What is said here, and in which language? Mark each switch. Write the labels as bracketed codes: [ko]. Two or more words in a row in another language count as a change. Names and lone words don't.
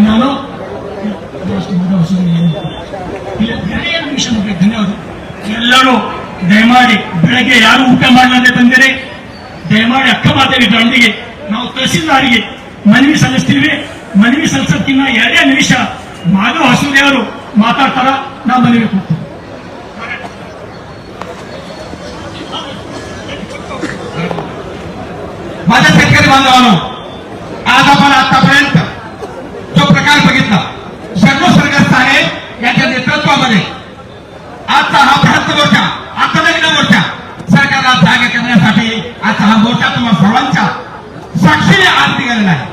[kn] ನಾನು ಧನ್ಯವಾದ. ಎಲ್ಲರೂ ದಯಮಾಡಿ ಬೆಳಗ್ಗೆ ಯಾರು ಊಟ ಮಾಡಲಾದೆ ಬಂದಿರಿ, ದಯಮಾಡಿ ಅಕ್ಕ ಮಾತಾಡಿ ದಂಡಿಗೆ ನಾವು ತಹಸೀಲ್ದಾರಿಗೆ ಮನವಿ ಸಲ್ಲಿಸ್ತೀವಿ. ಮನವಿ ಸಲ್ಲಿಸೋದಕ್ಕಿಂತ 2 ನಿಮಿಷ ಮಾಧವ ಹಸುದೇವರು ಮಾತಾಡ್ತಾರ, ನಾವು ಮನವಿ ಕೊಡ್ತೀವಿ. [mr] माझ्या शेतकरी बांधवांनो, आज आपण आतापर्यंत जो प्रकार बघितला शरणू सरगस्त आहे यांच्या नेतृत्वामध्ये आजचा हा बृहत् मोर्चा, आत्मलग्न मोर्चा सरकारला जागे करण्यासाठी आजचा हा मोर्चा तुम्हा सर्वांच्या साक्षीने आज निघालेला आहे.